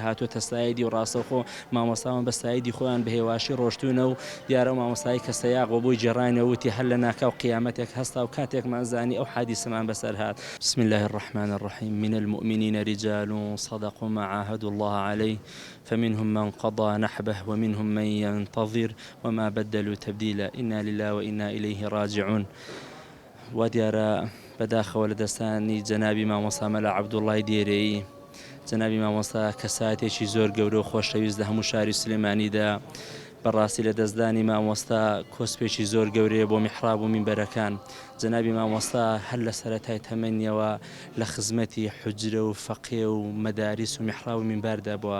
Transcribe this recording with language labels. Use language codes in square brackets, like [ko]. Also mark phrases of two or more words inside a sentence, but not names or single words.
[ckb] هاتوۆتە سایدی و ڕاستەوخۆ مامۆستاوان بە سایدی خۆیان بە هێواشی ڕۆشتونە و دیارە مامۆستایی کە سەیاق بۆ بۆی جێڕاینەوەتی هەر لە ناکاو قیامەتێک هەستا و کاتێکمان زانی ئەو حادیسەمان بەسەر هات. [ar] بسم الله الرحمن الرحيم. من المؤمنين رجال صدقوا ما عاهدوا الله عليه فمنهم من قضى نحبه ومنهم من ينتظر وما بدلوا تبديلا إنا لله وإنا إليه راجعون. [ckb] وديارە بەداخەوە لە دەستانی جەنابی مامۆستا مەلا عەبدوڵڵای دێرەی جەنابی مامۆستا کەساتێکی زۆر گەورە و خۆشەویست لە هەموو شاری سلێمانیدا بەڕاستی لە دەستدانی مامۆستا کۆسپێکی زۆر گەورەیە بۆ میحراب و مینبەرەکان. جەنابی مامۆستا هەر لە سەرەتای تەمەنیەوە لە خزمەتی حوجرە و فەقێ و مەداریس و میحراب و مینبەردا بووە.